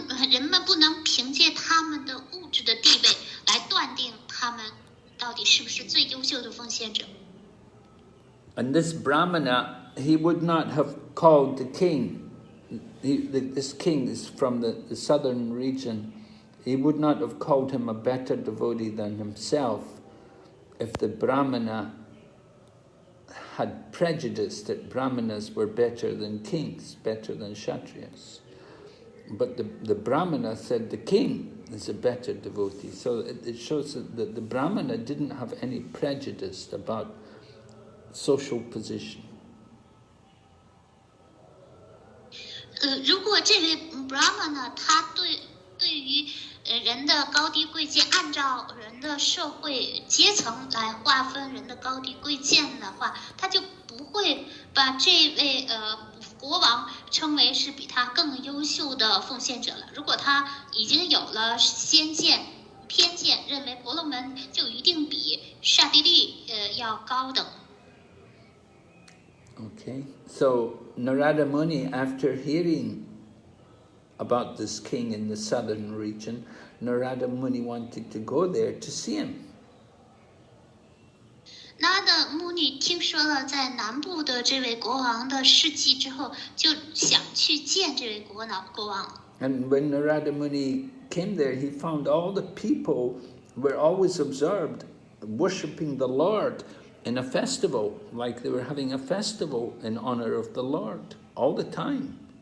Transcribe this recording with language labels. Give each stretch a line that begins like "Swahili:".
Chinese: 人们不能凭借他们的物质的地位来断定他们到底是不是最优秀的奉献者。
English: And this Brahmana, he would not have called the king. This king is from the southern region. He would not have called him a better devotee than himself if the Brahmana had prejudice that Brahmanas were better than kings, better than Kshatriyas. But the Brahmana said the king is a better devotee. So it shows that the Brahmana didn't have any prejudice about social position.
Chinese: 如果这位 Brahmana 他对于人的高低贵贱，按照人的社会阶层来划分人的高低贵贱的话，他就不会把这位国王称为是比他更优秀的奉献者了。如果他已经有了先见、偏见，认为婆罗门就一定比刹帝利要高等。
English: Okay, so Narada Muni, after hearing about this king in the southern region, Narada Muni wanted to go there to see him.
Chinese: 那的穆尼听说了在南部的这位国王的事迹之后，就想去见这位国王。
English: And when Narada Muni came there, he found all the people were always observed worshipping the Lord in a festival, like they were having a festival in honor of the Lord all the time.